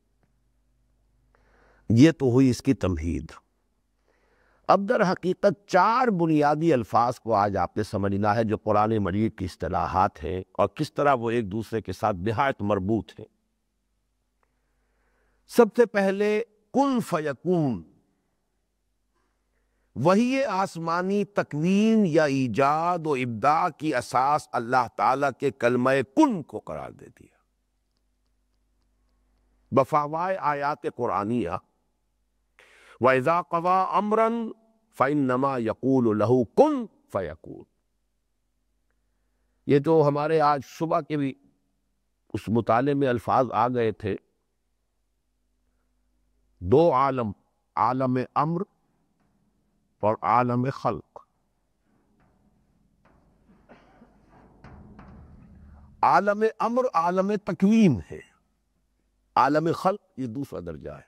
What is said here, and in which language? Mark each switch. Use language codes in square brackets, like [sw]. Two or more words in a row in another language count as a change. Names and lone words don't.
[ur] یہ تو ہوئی اس کی تمہید۔ اب در حقیقت 4 بنیادی الفاظ کو آج آپ نے سمجھنا ہے جو قرآن مجید کی اصطلاحات ہیں اور کس طرح وہ ایک دوسرے کے ساتھ نہایت مربوط ہیں۔ سب سے پہلے [ar] کن فیکون، [ur] وحی آسمانی تکوین یا ایجاد و ابداع کی اساس اللہ تعالیٰ کے کلمہ کن کو قرار دے دیا بفاوائے آیات قرآنیہ۔ [ar] وَإِذَا قَضَىٰ أَمْرًا فَإِنَّمَا يَقُولُ لَهُ كُن فَيَكُونُ۔ [ur] یہ تو ہمارے آج صبح کے بھی اس مطالعے میں الفاظ آ گئے تھے، 2 عالم، عالم امر اور عالم خلق۔ عالم امر عالم تکوین ہے، عالم خلق یہ دوسرا درجہ ہے۔